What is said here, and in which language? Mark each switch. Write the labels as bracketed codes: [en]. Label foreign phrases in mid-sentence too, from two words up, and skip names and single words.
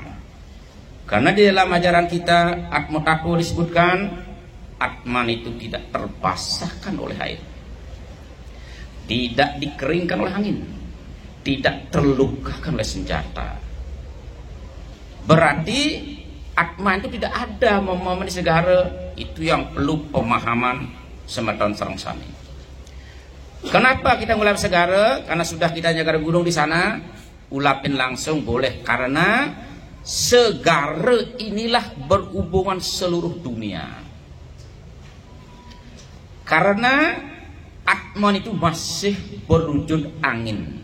[id] Karena di dalam ajaran kita Atma Taku disebutkan Atman itu tidak terbasahkan oleh air, tidak dikeringkan oleh angin, tidak terlukakan oleh senjata. Berarti Atma itu tidak ada memenuhi Segara. Itu yang perlu pemahaman [ban] semeton sareng sami. [id] Kenapa kita ngulap Segara? Karena sudah kita Nyegara Gunung di sana, ulapin langsung boleh. Karena Segara inilah berhubungan seluruh dunia. Karena Atman itu masih berwujud angin.